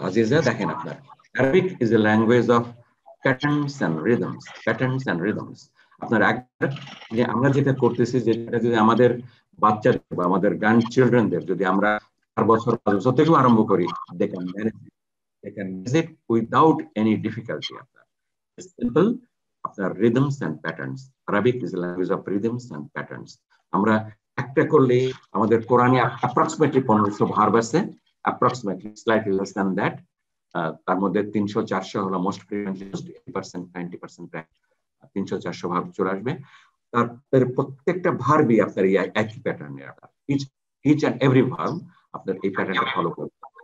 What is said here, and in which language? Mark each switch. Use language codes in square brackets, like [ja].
[en] Aziza, [bn] দেখেন আপনার [en] Arabic is a language of patterns and rhythms. Patterns and rhythms. [bn] আপনার আমরা যেটা করতেছি, যেটা যদি আমাদের বাচ্চাদের বা আমাদের গ্র্যান্ড চিলড্রেনদের যদি আমরা 4 বছর 5 বছর থেকে আরম্ভ করি, [en] they can manage it without any difficulty. It's simple. আপনার rhythms and patterns. Arabic is a language of rhythms and patterns. [bn] আমরা একটা করলে আমাদের কোরআনে approximately 1500 ভার্ব আছে, approximately slightly less than that. তার মধ্যে 300 400 হলো মোস্ট ফ্রিকুয়েন্টলি ইউজড, 80% 90% 300 400 ভার্ব চলে আসবে। তার প্রত্যেকটা ভার্বই আপনার এই একই প্যাটার্নের, [en] each and every verb [bn] আপনার এই প্যাটার্নটা ফলো করবে।